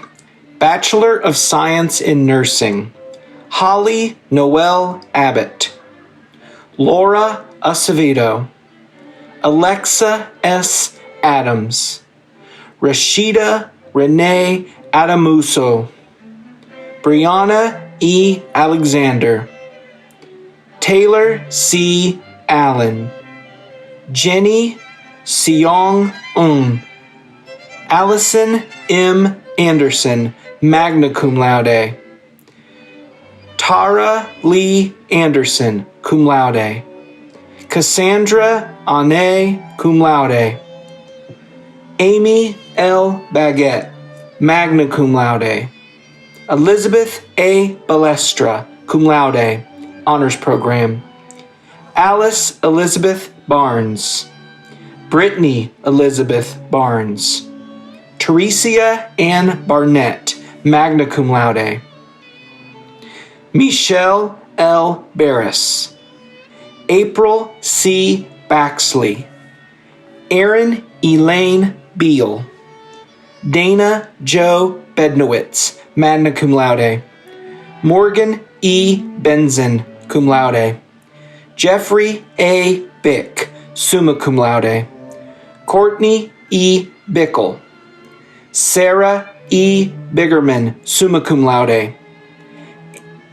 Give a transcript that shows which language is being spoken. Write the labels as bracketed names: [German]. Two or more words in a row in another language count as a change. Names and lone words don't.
[English] Bachelor of Science in Nursing. Holly Noel Abbott. Laura Acevedo. Alexa S. Adams. Rashida Renee Adamuso. Brianna E. Alexander. Taylor C. Allen. Jenny Seong Un. Allison M. Anderson, [Latin] magna cum laude. [English] Tara Lee Anderson, [Latin] cum laude. [English] Cassandra Ane, [Latin] cum laude. [English] Amy L. Baguette, [Latin] magna cum laude. [English] Elizabeth A. Balestra, [Latin] cum laude, [English] honors program. Alice Elizabeth Barnes. Brittany Elizabeth Barnes. Teresia Ann Barnett, [Latin] magna cum laude. [English] Michelle L. Barris. April C. Baxley. Erin Elaine Beal. Dana Joe Bednowitz, [Latin] magna cum laude. [English] Morgan E. Benson, [Latin] cum laude. [English] Jeffrey A. Bick, [Latin] summa cum laude. [English] Courtney E. Bickle. Sarah E. Biggerman, [Latin] summa cum laude.